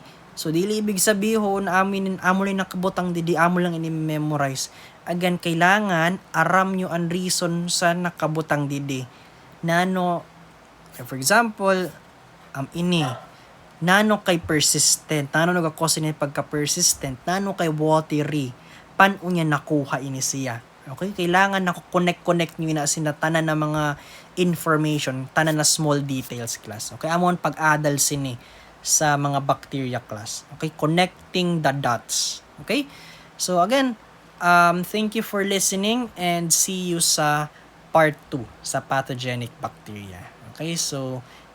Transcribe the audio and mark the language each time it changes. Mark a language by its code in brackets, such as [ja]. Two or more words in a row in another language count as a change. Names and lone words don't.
[bno] So, dili [tl] ibig sabihin [bno] amo lang nakabutang didi, amo lang ini-memorize. Again, kailangan aram nyo ang reason sa nakabutang didi. Nano, [en] for example, [bno] ini nano kay persistent, nano nagakos ni pagka-persistent, nano kay watery, paano niya nakuha ini siya. Okay, kailangan nako-connect niyo na sinatanan ng mga information, tanan na [en] small details, [bno] class. Okay, amon pag-adal sini sa mga bacteria, class. [en] Okay, connecting the dots. Okay, so again, thank you for listening and see you sa part 2 sa pathogenic bacteria. Okay, so